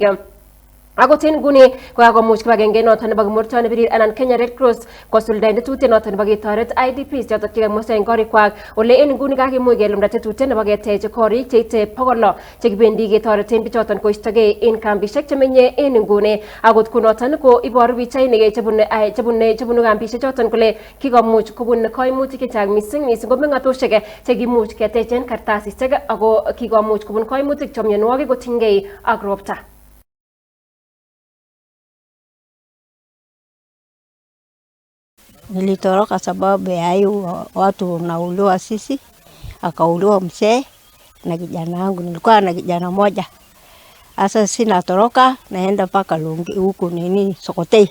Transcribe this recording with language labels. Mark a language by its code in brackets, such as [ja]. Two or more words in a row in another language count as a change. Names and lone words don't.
[kln] Akot en nguni kokakomuch kibagenge noton nebo Kimurtoin Birir anan Kenya Red Cross kosuldaen tetutiet noton nebo ketoret IDPs chotok chekamusta en korikwak ole en nguni kakimuch kelumda tetutiet nebo ketech korik cheite 100 chekibendi ketoreten bichoton koistogei en kambishek chemenye en nguni. Akot kunoton ko iboru pichainik chebunu kambishek choton kole kikomuch kobun koimutik chechang mising ko meng'atoshek chekimuch ketechen kartasishek ako kikomuch kobun koimutik chebo mionwogik kotinygei ak ropta. [sw] Nilitoroka sababu ya hiyo watu nauliwa sisi, akauliwa mzee na kijana wangu. Nilikuwa na kijana moja. Sasa sina toroka naenda mpaka Lungi huko Sokotei.